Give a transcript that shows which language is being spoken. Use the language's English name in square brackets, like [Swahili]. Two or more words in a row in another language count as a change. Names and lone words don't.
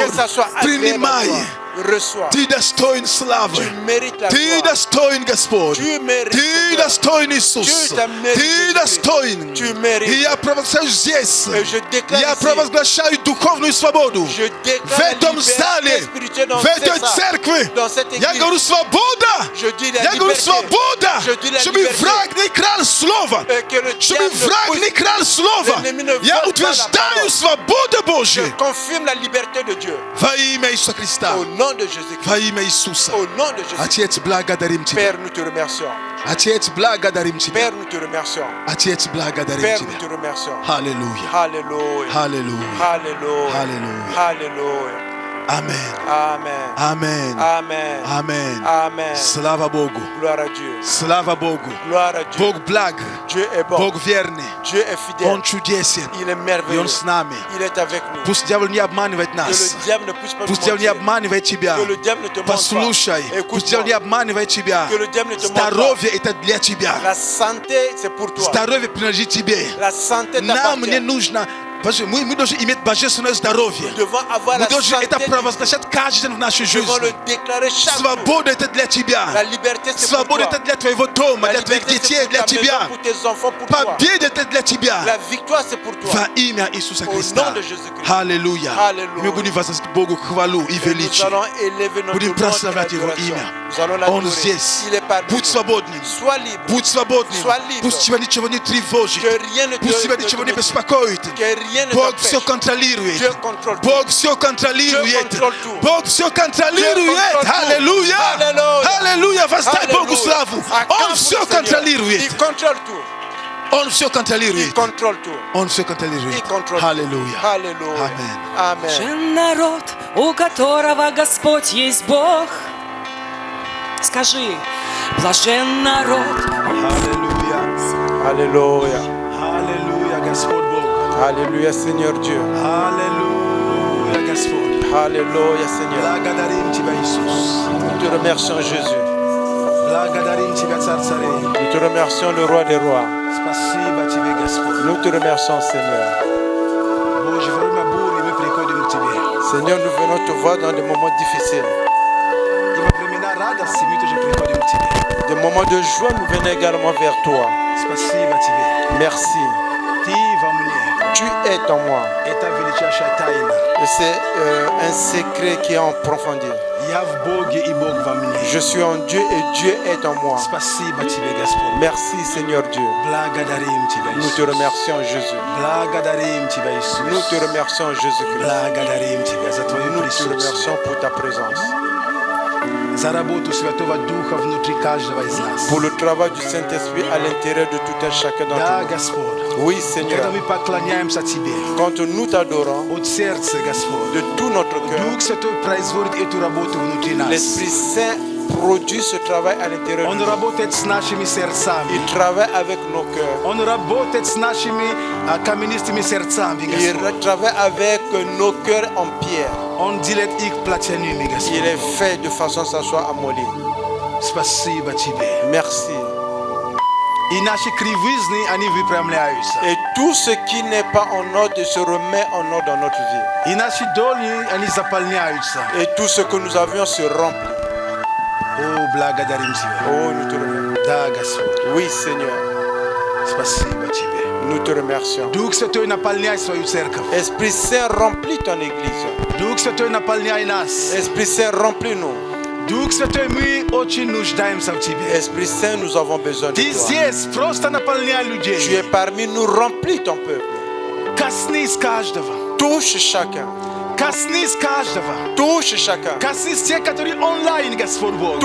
[French] Que ça soit agréable à [Russian] принимай. [French] toi. Reçois. [Russian] Ты достоин славы. [French] Tu mérites la [Russian] Ты [French] gloire. [Russian] достоин, Господь. [French] Tu mérites, [Russian] Ты [French] Seigneur. [Russian] достоин, Иисус. [French] Tu это mérites, [Russian] Ты [French] Jésus-Christ. [Russian] достоин. [French] Tu mérites. [Russian] И я провозглашаю здесь. [French] Et je déclare [Russian] Я [French] ici. [Russian] провозглашаю духовную свободу. [French] Je [Russian] В [French] déclare la [Russian] этом [French] liberté [Russian] зале, [French] spirituelle dans [Russian] в этой [French] cette [Russian] церкви. [French] dans cette [Russian] Я [French] église. [Russian] говорю свобода. [French] Je dis la [Russian] Я говорю [French] liberté. [Russian] свобода. [French] Je dis la [Russian] Чтобы [French] liberté. [Russian] враг не крал слово. [French] Et que le [Russian] Чтобы [French] diable [Russian] враг [French] ne [Russian] не крал слово. [French] l'ennemi ne [Russian] Я [French] vole pas la [Russian] утверждаю [French] parole. [Russian] свободу [French] Je [Russian] Божью. [French] confirme la liberté de Dieu. [Russian] Во имя Иисуса Христа. [French] Au nom de Jésus-Christ. [Russian] Во имя Иисуса. [French] Au nom de Jésus-Christ. [Russian] Отец, благодарим Тебя. [French] Père, nous te remercions. [Russian] Отец, благодарим Тебя. [French] Père, nous te remercions. [Russian] Отец, благодарим [French] Père, nous [Russian] Тебя. [French] te remercions. [Russian] Аллилуйя. [French] Alléluia. [Russian] Аллилуйя. [French] Alléluia. [Russian] Alléluia. [French] Alléluia. [Russian] Амен. [French] Amen. [Russian] Амен. [French] Amen. [Russian] Амен. [French] Amen. [Russian] Слава Богу. [French] Gloire à Dieu. [Russian] Слава Богу. [French] Gloire à Dieu. [Russian] Бог благ. [French] Dieu est bon. [Russian] Бог верный. [French] Dieu est fidèle. [Russian] Он чудесен. [French] Il est [Russian] И [French] merveilleux. [Russian] Он с нами. [French] Il est avec nous. [Russian] Пусть дьявол не обманывает [French] Que [Russian] нас. [French] le diable ne puisse pas nous [Russian] Пусть дьявол не [French] mentir. [Russian] обманывает тебя. [French] Que le diable ne te mente [Russian] Послушай. [French] pas. [Russian] Пусть дьявол не [French] Écoute-moi. [Russian] обманывает тебя. [French] Que le diable ne te mente pas. [Russian] Здоровье это для тебя. [French] La santé, c'est pour toi. [Russian] Здоровье принадлежит тебе. [French] La santé [Russian] Нам не [French] t'appartient. [Russian] нужно. Мы должны иметь божественное здоровье. [French] Nous devons avoir [Russian] Мы [French] la [Russian] должны это [French] santé. [Russian] провозглашать каждый день в нашей [French] Nous devons le [Russian] жизни. [French] déclarer chaque jour. [Russian] Свобода это для тебя. [French] La liberté, c'est pour [Russian] Свобода [French] toi. [Russian] это для твоего дома, [French] La [Russian] для твоих [French] liberté, [Russian] детей, [French] c'est pour [Russian] для [French] ta maison, [Russian] тебя. [French] pour tes enfants, pour toi. [Russian] Победа это для тебя. [French] La victoire, c'est pour toi. [Russian] Во имя Иисуса [French] Au [Russian] Христа. [French] nom de Jésus-Christ. [Russian] Аллилуйя. Аллилуйя. Мы будем возносить Богу хвалу и [French] Et nous [Russian] величие. [French] allons élever notre [Russian] Будем [French] nom et [Russian] прославлять Его [French] l'adoration. [Russian] имя. [French] Nous allons [Russian] Он [French] l'adorer. [Russian] здесь. [French] Il est parmi [Russian] Будь [French] nous. [Russian] свободным. [French] Sois libre. [Russian] Будь свободным. [French] Sois libre. [Russian] Пусть тебя ничего не тревожит. [French] Que rien ne te, [Russian] Пусть тебя [French] ne [Russian] ничего [French] te [Russian] не [French] motive. [Russian] беспокоит. [French] Que rien ne [Russian] Бог все [French] t'empêche. [Russian] контролирует. [French] Dieu contrôle tout. [Russian] Бог все контролирует. [French] Dieu contrôle tout. [Russian] Бог все контролирует. [French] Dieu contrôle tout. [Russian] Аллилуйя. Аллилуйя. Аллилуйя. Воздай Богу [French] Alléluia. [Russian] славу. [French] Acclame [Russian] Он все [French] le Seigneur. [Russian] контролирует. [French] Il contrôle tout. [Russian] On все контролирует. [French] Il contrôle tout. [Russian] Он все контролирует. [French] Il contrôle tout. [Russian] Аллилуйя. [French] Alléluia. Amen. Amen. [Russian] Блажен народ, у которого Господь есть Бог. Скажи, блажен народ. Аллилуйя. [French] Alléluia. [Russian] Аллилуйя, Господь Бог. [French] Alléluia, Seigneur Dieu. [Russian] Аллилуйя, Господь. [French] Alléluia, Seigneur. [Russian] Благодарим Тебя, Иисус. [French] Nous te remercions, Jésus. [Russian] Благодарим Тебя, Царь царей. [French] Nous te remercions, le roi des rois. [Russian] Спасибо Тебе, Господь. [French] Nous te remercions, Seigneur. [Russian] Боже, во время бури мы приходим к Тебе. [French] Seigneur, nous venons te voir dans des moments difficiles. [Russian] И во времена радости мы тоже приходим к Тебе. [French] Des moments de joie, nous venons également vers toi. [Russian] Спасибо Тебе. [French] Merci. [Russian] Ты во мне. [French] Tu es en moi. [Russian] Это величайшая тайна. [French] Et c'est un secret qui est en profondeur. [Russian] Я в Боге и Бог во мне. [French] Je suis en Dieu et Dieu est en moi. [Russian] Спасибо Тебе, Господь. [French] Merci, Seigneur Dieu. [Russian] Благодарим Тебя, [French] Nous te [Russian] Иисус. [French] remercions, Jésus. [Russian] Благодарим Тебя, Иисус. [French] Nous te remercions, Jésus-Christ. [Russian] Благодарим Тебя за Твое [French] Nous te [Russian] присутствие, [French] remercions pour ta présence. [Russian] за работу Святого Духа внутри каждого из нас. [French] Pour le travail du Saint-Esprit à l'intérieur de tout un chacun [Russian] Да, [French] d'entre nous. [Russian] Господь. [French] Oui, [Russian] Когда [French] Seigneur. [Russian] мы поклоняемся Тебе, [French] Quand nous t'adorons [Russian] от сердца, Господь, [French] de tout notre cœur, [Russian] Дух Святой производит эту работу внутри нас. [French] l'Esprit Saint produit ce travail à l'intérieur de [Russian] Он [French] nous. [Russian] работает с нашими сердцами. [French] Il travaille avec nos cœurs. [Russian] Он работает с нашими каменистыми сердцами, [French] Il [Russian] Господь. [French] travaille avec nos cœurs en pierre. [Russian] Он делает их плотяными, [French] Il [Russian] Господь. [French] est fait de façon à ce soit amolli. [Russian] Спасибо Тебе. [French] Merci. [Russian] И наши кривизны, они выпрямляются. [French] Et tout ce qui n'est pas en ordre se remet en ordre dans notre vie. [Russian] И наши доли, они заполняются. [French] Et tout ce que nous avions se remplit. [Russian] О, благодарим Тебя. [French] Oh, nous te remercions. [Russian] Да, Господь. [French] Oui, Seigneur. [Russian] Спасибо Тебе. [French] Nous te remercions. [Russian] Дух Святой, наполняй свою церковь. [French] Esprit Saint, remplis ton église. [Russian] Дух Святой, наполняй нас. [French] Esprit Saint, remplis-nous. [Russian] Дух Святой, мы очень нуждаемся в Тебе. [French] Esprit Saint, nous avons besoin de [Russian] Ты [French] toi. [Russian] здесь, просто наполняй [French] Tu [Russian] людей. [French] es parmi nous, remplis ton peuple. [Russian] Коснись каждого. [French] Touche chacun. [Russian] Коснись каждого. [French] Touche chacun. [Russian] Коснись тех, которые онлайн, Господь Бог.